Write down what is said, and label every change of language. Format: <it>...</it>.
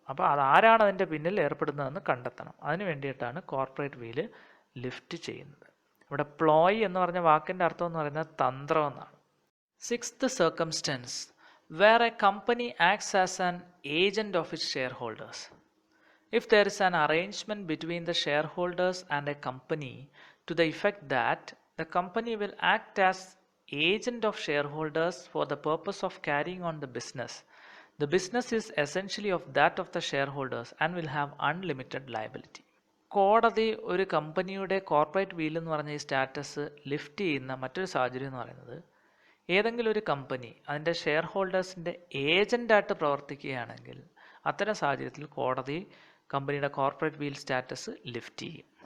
<ml>അപ്പോൾ അതാരാണ് അതിൻ്റെ പിന്നിൽ ഏർപ്പെടുന്നതെന്ന് കണ്ടെത്തണം. അതിന് വേണ്ടിയിട്ടാണ് കോർപ്പറേറ്റ് വീല് ലിഫ്റ്റ് ചെയ്യുന്നത്. ഇവിടെ പ്ലോയ് എന്ന് പറഞ്ഞ വാക്കിൻ്റെ അർത്ഥം എന്ന് പറയുന്നത് തന്ത്രം എന്നാണ്.</ml> <en>Sixth circumstance, where a company acts as an agent of its shareholders. If there is an arrangement between the shareholders and a company to the effect that the company will act as agent of shareholders for the purpose of carrying on the business is essentially of that of the shareholders and will have unlimited liability.</en> <ml>കോടതി ഒരു കമ്പനിയുടെ corporate wheel എന്ന് പറഞ്ഞ ഈ status lift ചെയ്യുന്ന മറ്റൊരു സാഹചര്യം എന്ന് പറയുന്നത് ഏതെങ്കിലും ഒരു കമ്പനി അതിൻ്റെ ഷെയർ ഹോൾഡേഴ്സിൻ്റെ ഏജൻ്റായിട്ട് പ്രവർത്തിക്കുകയാണെങ്കിൽ അത്തരം സാഹചര്യത്തിൽ കോടതി കമ്പനിയുടെ കോർപ്പറേറ്റ് വീൽ സ്റ്റാറ്റസ് ലിഫ്റ്റ് ചെയ്യും.</ml>